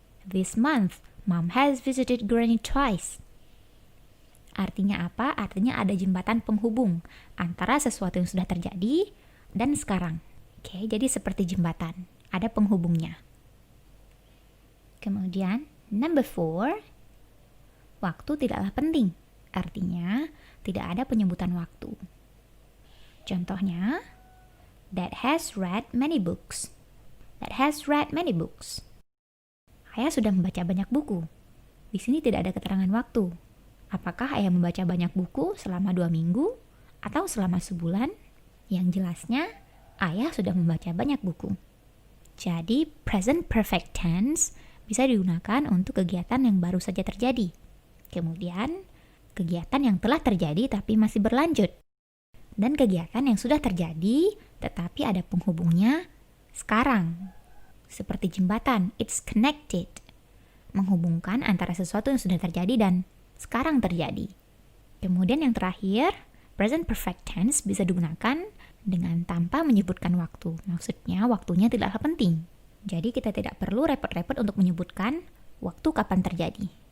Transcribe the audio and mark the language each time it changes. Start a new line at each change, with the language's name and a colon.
English: This month, Mom has visited Granny twice.
Indonesian: Artinya apa? Artinya ada jembatan penghubung antara sesuatu yang sudah terjadi dan sekarang. Oke, jadi seperti jembatan. Ada penghubungnya. Kemudian, number 4, waktu tidaklah penting. Artinya, tidak ada penyebutan waktu. Contohnya,
English: that has read many books. That has read many books.
Indonesian: Ayah sudah membaca banyak buku. Di sini tidak ada keterangan waktu. Apakah ayah membaca banyak buku selama 2 minggu atau selama sebulan? Yang jelasnya, ayah sudah membaca banyak buku. Jadi, present perfect tense bisa digunakan untuk kegiatan yang baru saja terjadi. Kemudian, kegiatan yang telah terjadi tapi masih berlanjut. Dan kegiatan yang sudah terjadi tetapi ada penghubungnya sekarang. Seperti jembatan,
English: it's connected.
Indonesian: Menghubungkan antara sesuatu yang sudah terjadi dan sekarang terjadi. Kemudian yang terakhir, present perfect tense bisa digunakan dengan tanpa menyebutkan waktu. Maksudnya waktunya tidaklah penting. Jadi kita tidak perlu repot-repot untuk menyebutkan waktu kapan terjadi.